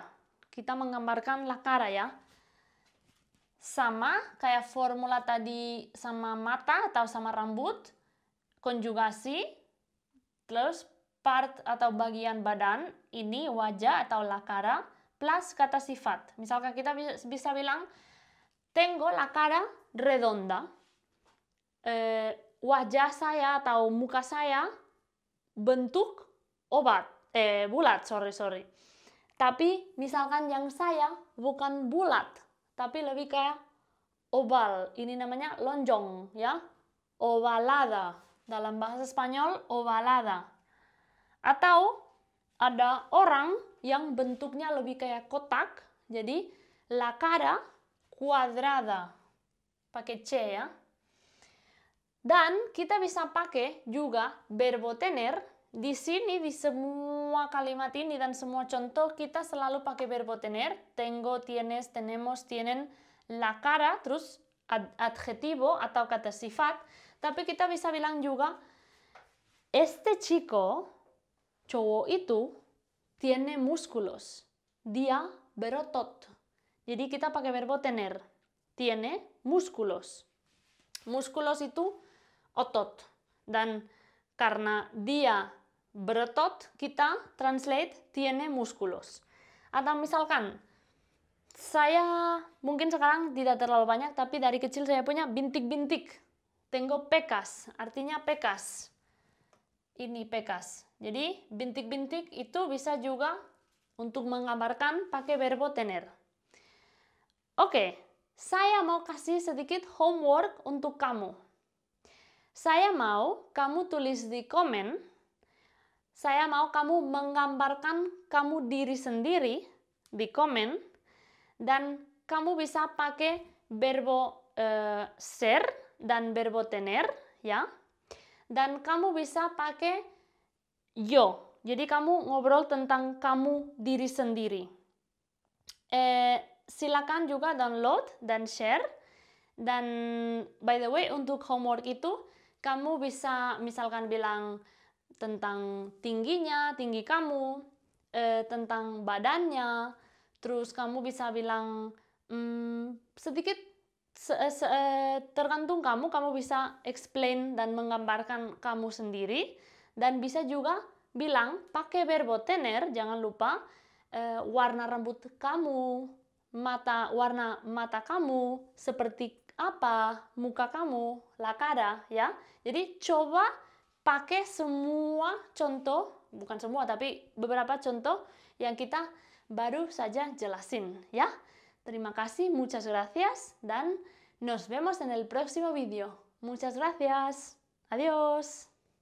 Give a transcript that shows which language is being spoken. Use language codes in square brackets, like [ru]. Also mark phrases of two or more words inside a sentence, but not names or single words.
[id] Kita menggambarkan [es] la cara [id] ya. Sama kayak formula tadi sama mata atau sama rambut, konjugasi, terus part atau bagian badan, ini wajah atau [es] la cara, [id] plus kata sifat. Misalkan kita bisa bilang, [es] tengo la cara redonda. [id] Wajah saya atau muka saya bentuk bulat, sorry. Tapi misalkan yang saya bukan bulat, tapi lebih kayak oval. Ini namanya lonjong, ya. ovalada. Dalam bahasa Spanyol, ovalada. Atau ada orang yang bentuknya lebih kayak kotak, jadi [es] la cara cuadrada. [id] Pakai C ya. Dan kita bisa pakai juga [es] verbo tener. [id] Di sini, di semua kalimat ini dan semua contoh, kita selalu pakai [es] verbo tener. Tengo, tienes, tenemos, tienen, la cara, terus adjetivo [id] atau kata sifat. Tapi kita bisa bilang juga, [es] este chico, [id] cowok itu, [es] tiene músculos. [id] Dia berotot. Jadi kita pakai [es] verbo tener. Tiene músculos. Músculos [id] itu otot. Dan karena dia berotot, kita translate [es] tiene músculos. [id] Atau misalkan, saya mungkin sekarang tidak terlalu banyak, tapi dari kecil saya punya bintik-bintik. [es] Tengo pecas, [id] artinya pecas. Ini pecas. Jadi bintik-bintik itu bisa juga untuk menggambarkan pakai [es] verbo tener. [id] Oke, saya mau kasih sedikit homework untuk kamu. Saya mau kamu tulis di komen. Saya mau kamu menggambarkan kamu diri sendiri di komen. Dan kamu bisa pakai [es] verbo ser [id] dan [es] verbo tener, [id] ya. Dan kamu bisa pakai yo. Jadi kamu ngobrol tentang kamu diri sendiri. Silakan juga download dan share. Dan [en] by the way, [id] untuk homework itu kamu bisa misalkan bilang tentang tingginya, tinggi kamu, tentang badannya, terus kamu bisa bilang sedikit tergantung kamu bisa explain dan menggambarkan kamu sendiri. Dan bisa juga bilang pakai [es] verbo tener, [id] jangan lupa warna rambut kamu, warna mata kamu, seperti apa muka kamu, [es] la cara, [id] ya. Jadi coba pakai semua contoh, bukan semua tapi beberapa contoh yang kita baru saja jelasin, ya. Terima kasih, [es] muchas gracias, dan nos vemos en el próximo vídeo. Muchas gracias. Adiós.